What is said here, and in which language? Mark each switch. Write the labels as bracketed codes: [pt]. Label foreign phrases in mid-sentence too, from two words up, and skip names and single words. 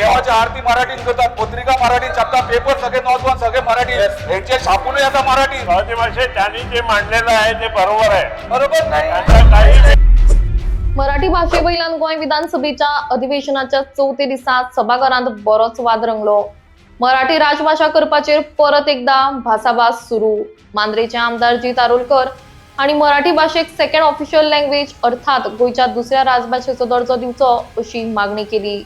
[mr] देवाच्या आरती मराठीत करतात, पत्रिका मराठीत छापतात, पेपर सगळे नोंदवून सगळे मराठी, यांचे छापूनही आता मराठी. मराठी भाषेत त्यांनी जे मांडलेलं आहे ते बरोबर आहे. बरोबर नाही. आता काही [kok] मराठी भाषेवयल्यान गोंय विधानसभेच्या अधिवेशनाच्या 4थ्या दिसा सभाघरांत बरोच वाद रंगलो. मराठी राजभाषा करपाचेर परत एकदा भासाभास सुरू. मांद्रेचे आमदार जी तारोलकर आणि मराठी भाषेक [en] second official language [kok] अर्थात गोयच्या दुसऱ्या राजभाषेचो दर्जो दिवचो अशी मागणी केली.